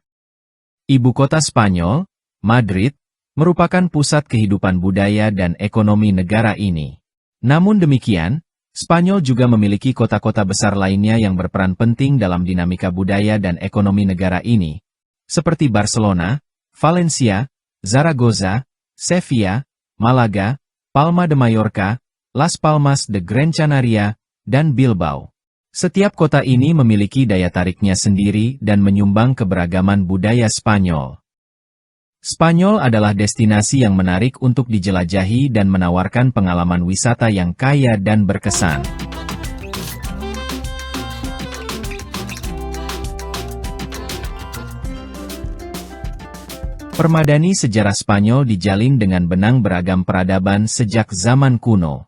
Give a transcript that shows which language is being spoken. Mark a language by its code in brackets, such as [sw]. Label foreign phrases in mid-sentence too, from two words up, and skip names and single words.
[id] Ibu kota Spanyol, Madrid, merupakan pusat kehidupan budaya dan ekonomi negara ini. Namun demikian, Spanyol juga memiliki kota-kota besar lainnya yang berperan penting dalam dinamika budaya dan ekonomi negara ini, seperti Barcelona, Valencia, Zaragoza, Sevilla, Malaga, Palma de Mallorca, Las Palmas de Gran Canaria, dan Bilbao. Setiap kota ini memiliki daya tariknya sendiri dan menyumbang keberagaman budaya Spanyol. Spanyol adalah destinasi yang menarik untuk dijelajahi dan menawarkan pengalaman wisata yang kaya dan berkesan. Permadani sejarah Spanyol dijalin dengan benang beragam peradaban sejak zaman kuno.